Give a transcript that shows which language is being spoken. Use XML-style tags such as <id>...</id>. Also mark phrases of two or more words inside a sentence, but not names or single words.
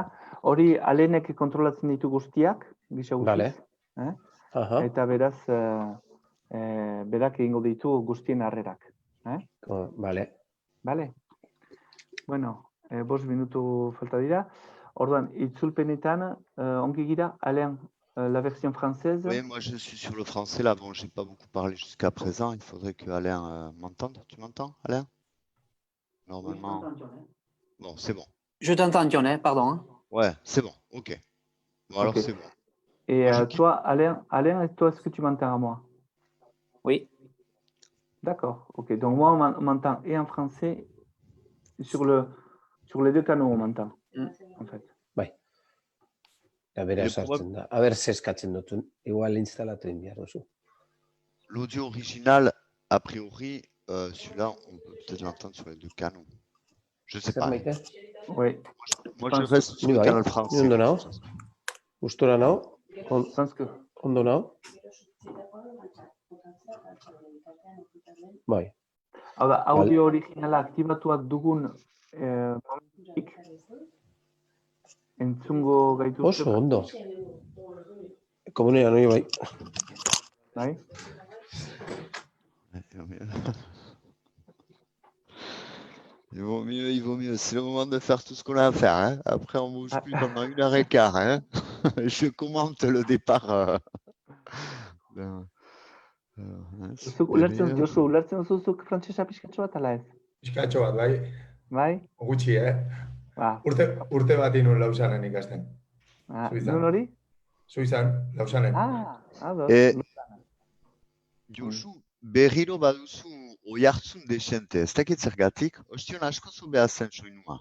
<eu>Hori alenek kontrolatzen ditu guztiak, gisa guztiz. Vale. Eta beraz, berak egingo ditu guztien harrerak. Vale. Vale. Bueno, 5 minutu falta dira. Orduan, itzulpenetan, ongi gira,</eu> <fr>Alain, la version française. Oui, moi je suis sur le français là. Bon, j'ai pas beaucoup parlé jusqu'à présent. Il faudrait que Alain m'entende. Tu m'entends, Alain? Normalement. Bon, c'est bon. Je t'entends, John, pardon. Ouais, c'est bon. Ok. Bon, alors c'est bon. Et toi, Alain, et toi, est-ce que tu m'entends à moi? Oui. D'accord. Ok. Donc moi, on m'entend et en français, sur les deux canaux, on m'entend. En fait.</fr> <eu>Bai.</eu> <es>A ver</es> <eu>zeskatzen dutun. Igual instalatu egin behar duzu.</eu> <fr>L'audio original, a priori, celui-là, on peut peut-être l'entendre sur les deux canaux. Je sais pas. Oui. Moi, je reste sur le canal français.</fr> <eu>Ondo nao? Gustora nao? Ondo nao? Bai. Hau da, audio originala aktibatuak dugun momentutik, entzungo gaituzte. Oso ondo. Komunean hori bai. Bai?</eu> <fr>Il vaut mieux. C'est le moment de faire tout ce qu'on a à faire. Hein. Après, on ne bouge plus pendant 1h15. Hein. Je commente le départ.</fr> <eu>Ulertzen zuzuk frantsesa pixkatxo bat, ala ez? Pixkatxo bat, bai. Bai? Gutxi, Urte bat inun Lausanen ikasten. Non hori? Suizan, Lausanen. Josu, berriro baduzu oihartzun desente, ez dakit zergatik, ostion asko zu behar zen soinua.</eu>